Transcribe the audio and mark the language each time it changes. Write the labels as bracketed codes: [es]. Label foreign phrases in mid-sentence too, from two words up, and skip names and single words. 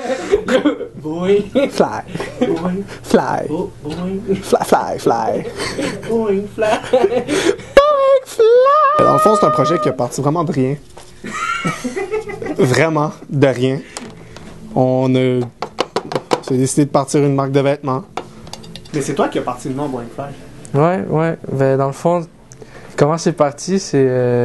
[fr] Boing. Fly. Boing. Fly. Boing. Fly. Boing. Fly. Boing, fly. Dans le fond, c'est un projet qui est parti vraiment de rien. Vraiment de rien. On a décidé de partir une marque de vêtements. Mais c'est toi qui as parti le nom Boing Fly. Ouais. Ben, dans le fond, comment c'est parti, c'est...